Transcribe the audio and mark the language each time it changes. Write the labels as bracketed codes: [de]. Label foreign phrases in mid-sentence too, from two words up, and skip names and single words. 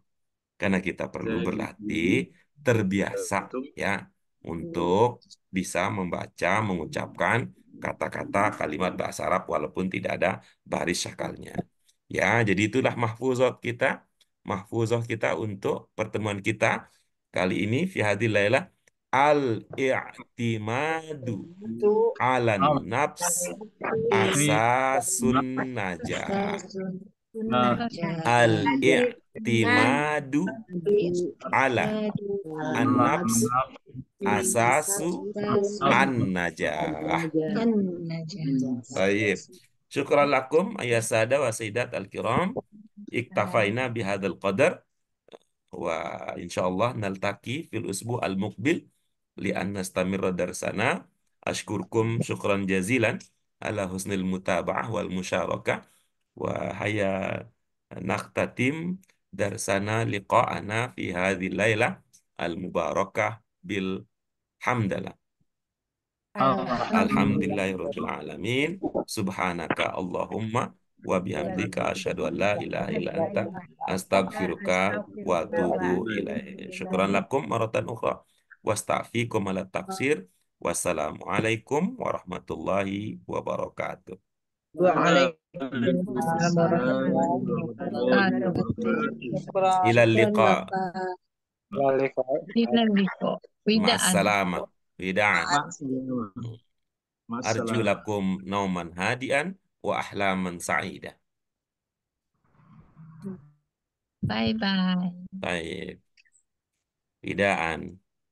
[id] Karena kita perlu berlatih, terbiasa ya untuk bisa membaca, mengucapkan kata-kata kalimat bahasa Arab walaupun tidak ada baris syakalnya. Ya, jadi itulah mahfuzat kita untuk pertemuan kita kali ini [ar] في هذه الليلة الاعتماد على النفس أساس النجاح. الاعتماد على النفس أساس النجاح. [id] Baik. [ar] شكرا لكم أيها السادة والسيدات الكرام. اكتفينا بهذا القدر وإن شاء الله نلتقي في الأسبوع المقبل لأن نستمر درسنا. أشكركم شكرا جزيلا على حسن المتابعة والمشاركة. وها نختتم درسنا لقاءنا في هذه الليلة المباركة بالحمدلة. الحمد لله رب العالمين سبحانك اللهم وبحمدك أشهد أن لا إله إلا أنت أستغفرك وأتوب إليك. شكرا لكم مرة أخرى. وأستعفيكم على التقصير. والسلام عليكم ورحمة الله وبركاته. وعليكم السلام ورحمة الله وبركاته. إلى اللقاء. Widaan. مع السلامة وداعا. Ma'assalamah. أرجو لكم نوما هادئا وأحلاما سعيدة. [en] Bye bye. [id] Baik. Widaan.